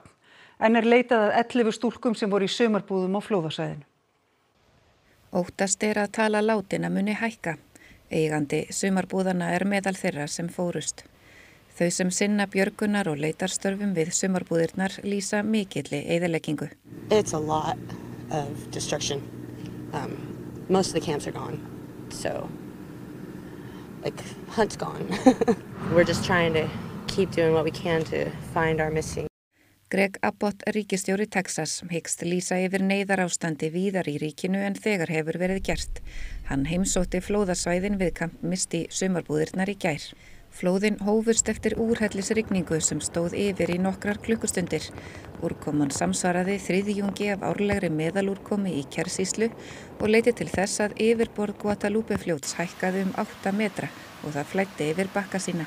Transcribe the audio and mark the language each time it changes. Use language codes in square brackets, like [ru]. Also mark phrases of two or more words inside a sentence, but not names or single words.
[is] En leitað að 11 stúlkum sem voru í sumarbúðum á flóðasvæðinu. Óttast að tala látinna muni hækka. Eigandi sumarbúðana meðal þeirra sem fórust. Þau sem sinna björgunar og leitarstörfum við sumarbúðirnar lýsa mikilli eyðileggingu. [en] It's a lot of destruction. Most of the camps are gone. So, Hunt's gone. We're just trying to keep doing what we can to find our missing. [is] Greg Abbott, ríkisstjóri Texas, hyggst lýsa yfir neyðarástandi víðar í ríkinu en þegar hefur verið gert. Hann heimsótti flóðasvæðin við Camp Misty sumarbúðirnar í gær. Flóðin hófust eftir úrhellisrigningu sem stóð yfir í nokkrar klukkustundir. Úrkoman samsvaraði þriðjungi af árlegri meðalúrkomi í Kerr-sýslu og leiddi til þess að yfirborð Guadalupe-fljóts hækkaði 8 metra og það flæddi yfir bakka sína.